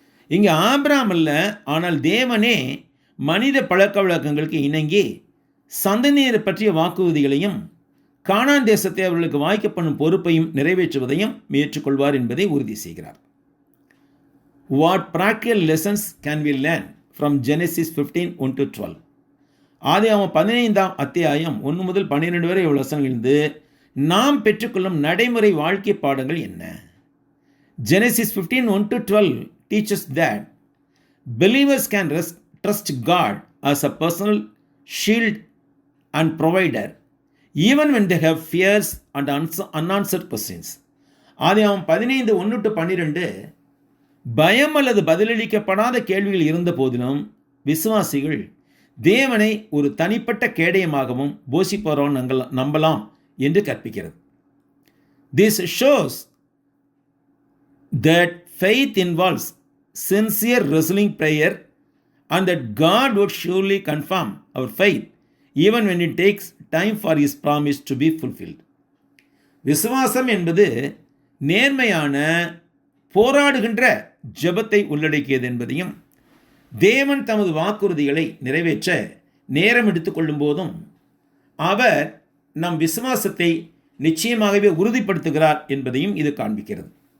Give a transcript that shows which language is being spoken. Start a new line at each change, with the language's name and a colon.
Tamil: இங்கே ஆபிரகாம் அல்ல, ஆனால் தேவனே மனித பழக்க வழக்கங்களுக்கு இணங்கி சந்ததியினரை பற்றிய வாக்குறுதிகளையும் கானான் தேசத்தை அவர்களுக்கு வாய்க்கப்படும் பொறுப்பையும் நிறைவேற்றுவதையும் ஏற்றுக்கொள்வார் என்பதை உறுதி செய்கிறார்.
English: What practical lessons can we learn from Genesis 15:1-12?
Tamil: ஆதியாகமம் 15ஆம் அத்தியாயம் 1 முதல் 12 வரை உள்ள வசனங்களிலிருந்து நாம் பெற்றுக்கொள்ளும் நடைமுறை வாழ்க்கை பாடங்கள் என்ன?
English: Genesis 15:1-12 teaches that believers can trust God as a personal shield and provider even when they have fears and unanswered questions.
Tamil: ஆதியாகமம் 15:1-12 பயம் அல்லது பதிலளிக்கப்படாத கேள்விகள் இருந்த போதிலும் விசுவாசிகள் தேவனை ஒரு தனிப்பட்ட கேடயமாகவும் போஷிப்பவராகவும் நம்பலாம் என்று கற்பிக்கிறது.
English: This shows that faith involves sincere wrestling prayer and that God would surely confirm our faith even when it takes time for his promise to be fulfilled.
Tamil: விசுவாசம் என்பது நேர்மையான போராடுகின்ற ஜெபத்தை உள்ளடக்கியது என்பதையும் தேவன் தமது வாக்குறுதிகளை நிறைவேற்ற நேரம் எடுத்துக்கொள்ளும் போதும் அவர் நம் விசுவாசத்தை நிச்சயமாகவே உறுதிப்படுத்துகிறார் என்பதையும் இது காண்பிக்கிறது.